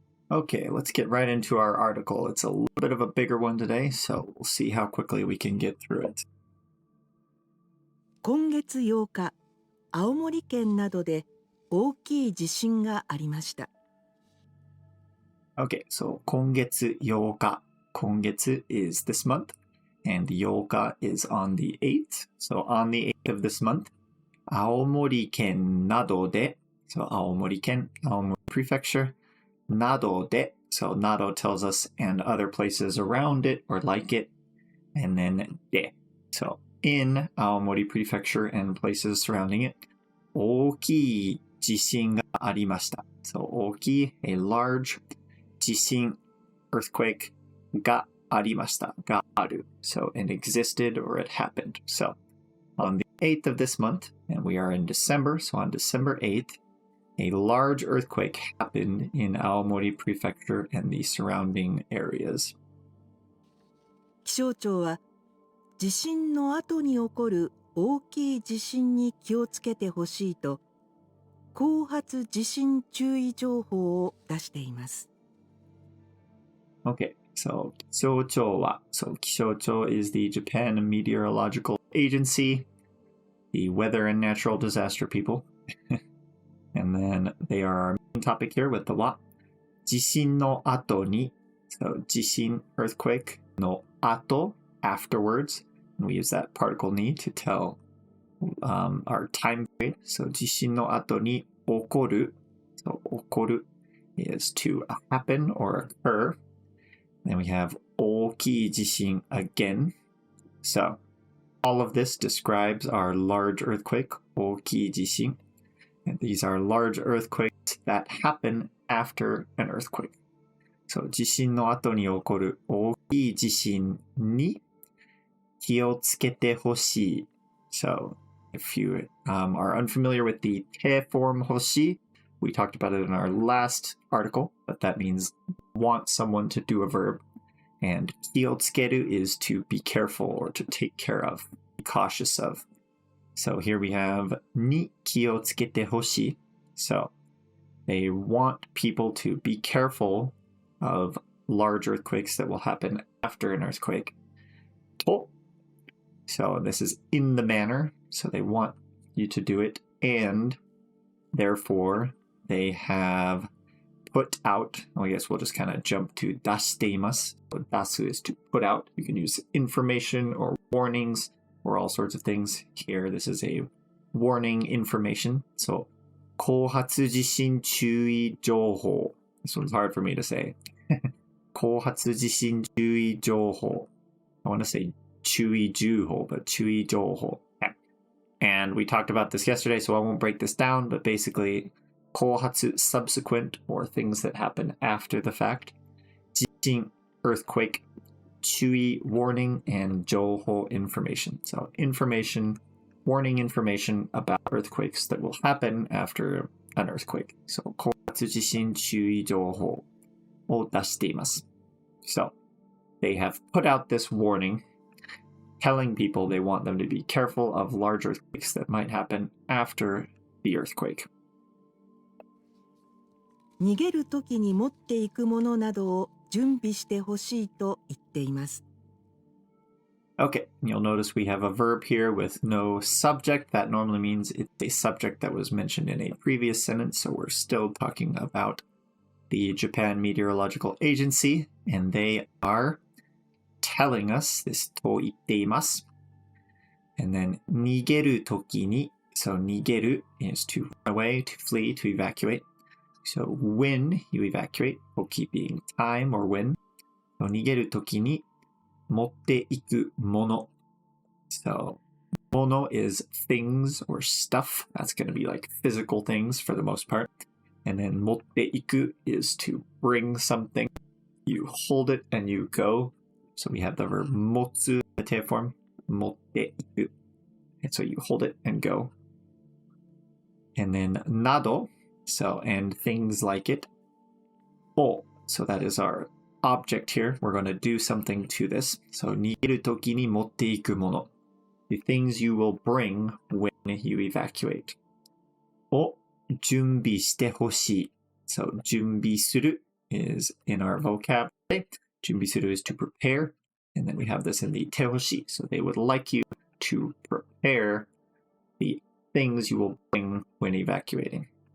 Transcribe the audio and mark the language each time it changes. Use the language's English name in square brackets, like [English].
[English] Okay, let's get right into our article. It's a little bit of a bigger one today, so we'll see how quickly we can get through it. [Japanese] 今月8日、青森県などで大きい地震がありました。 [English] Okay, so [Japanese] 今月8日. [English] 今月 is this month, and 8日 is on the 8th. So on the 8th of this month, [Japanese] 青森県などで [English] So 青森県、青森 prefecture. などで, so など tells us and other places around it or like it. And then で. So in 青森 prefecture and places surrounding it, [Japanese] 大きい地震がありました. [English] So 大きい, a large 地震, earthquake [Japanese] がありました, [English] がある. So it existed or it happened. So on the 8th of this month, and we are in December, so on December 8th, a large earthquake happened in Aomori Prefecture and the surrounding areas. [Japanese] 気象庁は地震の後に起こる大きい地震に気をつけてほしいと後発地震注意情報を出しています。 [English] Okay, so 気象庁は so 気象庁 is the Japan Meteorological Agency, the weather and natural disaster people. And then they are our main topic here with the [Japanese] は地震の後に [English] so 地震 earthquake の後 afterwards, and we use that particle に to tell our time period. So [Japanese] 地震の後に起こる [English] so 起こる is to happen or occur. Then we have [Japanese] 大きい地震 [English] again. So all of this describes our large earthquake 大きい地震. And these are large earthquakes that happen after an earthquake. [Japanese] So 地震の後に起こる大きい地震に気をつけてほしい. [English] So if you are unfamiliar with the te form 欲しい, we talked about it in our last article, but that means want someone to do a verb. And 気をつける is to be careful or to take care of, be cautious of. So here we have [Japanese] に気をつけてほしい. [English] So they want people to be careful of large earthquakes that will happen after an earthquake. と So this is in the manner, so they want you to do it, and therefore they have put out, I guess we'll just kind of jump to [Japanese] 出しています. [English] So 出す is to put out. You can use information or warnings or all sorts of things. Here, this is a warning information. [Japanese] So 後発地震注意情報. [English] This one's hard for me to say. [Japanese] 後発地震注意情報. [English] I want to say 注意情報, but 注意情報. And we talked about this yesterday, so I won't break this down, but basically 後発 subsequent or things that happen after the fact. 地震 earthquake, 注意 warning, and 情報 information. So information, warning information about earthquakes that will happen after an earthquake. [Japanese] So 後発地震注意情報を出しています. [English] So they have put out this warning telling people they want them to be careful of large earthquakes that might happen after the earthquake. [Japanese] 逃げるときに持っていくものなどを準備してほしいと言っています。 [English] Okay, you'll notice we have a verb here with no subject. That normally means it's a subject that was mentioned in a previous sentence, so we're still talking about the Japan Meteorological Agency, and they are telling us this [Japanese] と言っています. [English] And then [Japanese] 逃げるときに [English] so 逃げる is to run away, to flee, to evacuate. So when you evacuate, 時 being time or when. [Japanese] So 逃げるときに持っていくもの. [English] So もの is things or stuff. That's going to be like physical things for the most part. And then 持っていく is to bring something. You hold it and you go. So we have the verb 持つ the te form. [Japanese] 持っていく. [English] And so you hold it and go. And then など.So, and things like it. を so that is our object here. We're going to do something to this. [Japanese] So 逃げるときに持っていくもの. [English] The things you will bring when you evacuate. [Japanese] を準備してほしい. [English] So 準備する is in our vocab. 準備する is to prepare. And then we have this in the てほしい. So they would like you to prepare the things you will bring when evacuating.